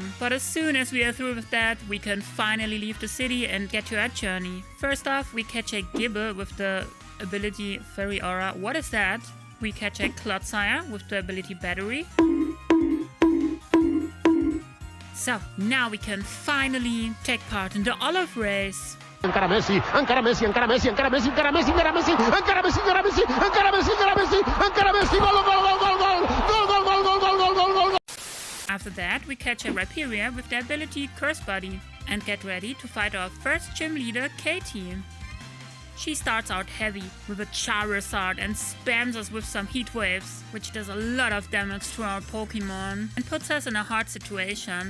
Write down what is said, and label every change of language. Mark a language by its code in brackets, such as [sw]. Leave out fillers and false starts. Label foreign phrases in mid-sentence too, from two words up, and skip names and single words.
[en] But as soon as we are through with that, we can finally leave the city and get to our journey. First off, we catch a Gibble with the ability Fairy Aura. What is that? We catch a Clodsire with the ability Battery. So, now we can finally take part in the Olive Race. [es] Encara Messi, encara Messi, encara Messi, encara Messi, encara Messi, encara Messi, encara Messi, encara Messi, encara Messi, encara Messi, encara Messi, gol, gol, gol, gol, gol, gol, gol, gol, gol, gol, gol, gol, gol. [en] After that, we catch a Rhyperior with the ability Curse Body and get ready to fight our first gym leader, Katie. She starts out heavy with a Charizard and spams us with some Heat Waves, which does a lot of damage to our Pokemon and puts us in a hard situation.